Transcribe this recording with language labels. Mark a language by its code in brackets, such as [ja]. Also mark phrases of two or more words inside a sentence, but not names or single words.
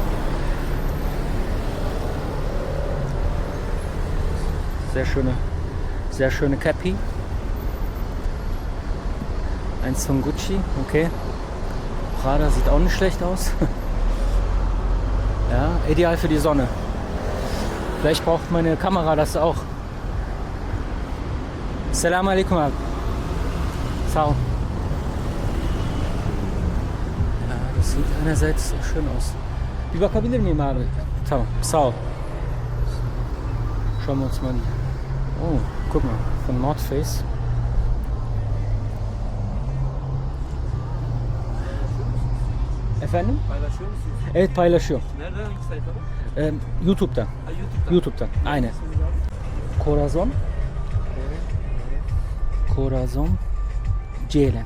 [de] Sehr schöne Cappy. Eins von Gucci, okay. Prada sieht auch nicht schlecht aus. Ja, ideal für die Sonne. Vielleicht braucht meine Kamera das auch. [tr] Selamun Aleyküm abi. Sağ ol. [de] Ja, das sieht einerseits sehr schön aus. [tr] Bir bakabilir miyim abi? Tamam, sağ ol. [de] Schauen wir uns mal die. Oh, guck mal, von North Face. [tr] Efendim? Paylaşıyor musunuz? Evet, paylaşıyorum. Nereden, hangi sayfada? YouTube'dan. YouTube'dan. Aynen. Corazon. Corazon. Ceylan.